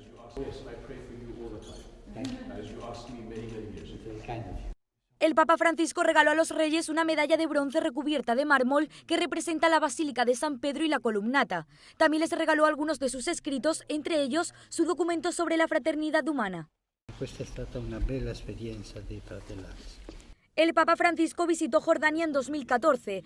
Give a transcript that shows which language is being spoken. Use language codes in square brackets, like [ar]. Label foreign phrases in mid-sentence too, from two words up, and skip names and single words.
[es] El Papa Francisco regaló a los reyes una medalla de bronce recubierta de mármol que representa la Basílica de San Pedro y la Columnata. También les regaló algunos de sus escritos, entre ellos su documento sobre la fraternidad humana. [it] Esta è stata una bella esperienza di fratellanza. [es] El Papa Francisco visitó Jordania en 2014.